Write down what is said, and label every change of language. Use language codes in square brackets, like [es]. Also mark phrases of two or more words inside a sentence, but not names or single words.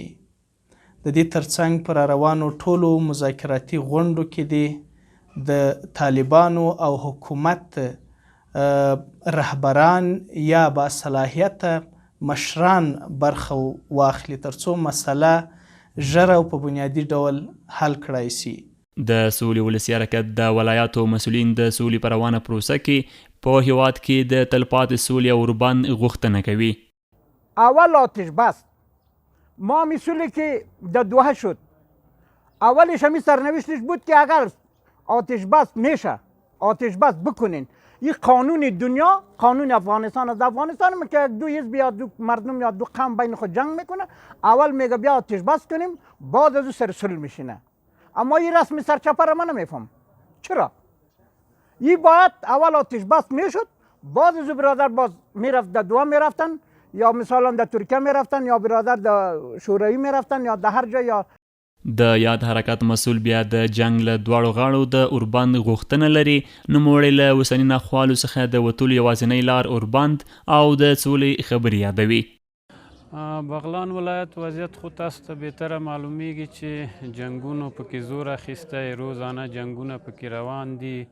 [ps] د دې ترڅنګ په را روانو ټولو مذاکراتي غونډو کې د طالبانو او حکومت رهبران یا با صلاحیت مشران برخه واخلي ترڅو مسله ژر او په بنیادي ډول حل کړای شي. د سولې ولسي حرکت د ولایاتو مسؤلین د سولې په روانه پروسه کې په هیواد کې د تلپاتې سولې او اوربند غوښتنه کوي. [fa] اول آتش بس ما میسولی که در دوحه شد اولش همی سرنوشتش بود که اگر آتش بس میشه آتش بس بکنین این قانون دنیا قانون افغانستان از افغانستان که دو حزب یا دو مردم یا دو قوم بین خود جنگ میکنه اول میگه بیا آتش بس کنیم بعد از او سر صلح میشینه. اما این رسم سرچپر من نمیفهم چرا این باید اول آتش بس میشد بعد از او برادر باز میرفت در دوحه میرفتن یا مثلا در ترکیه میرفتن یا برادر در شوروی میرفتن یا در هر جا یا [ps] د یاد حرکت مسؤل بیا د جنگ له دواړو غاړو د اوربند غوښتنه لري. نوموړی له اوسني ناخوالو څخه د وتلو یوازینۍ لار اوربند او د سولې خبرې یادوي. بغلان ولایت وضعیت خو تاسو ته بهتره معلومیږي چې جنگونو پکې زور اخیسته روزانه جنگونه پکې روان دي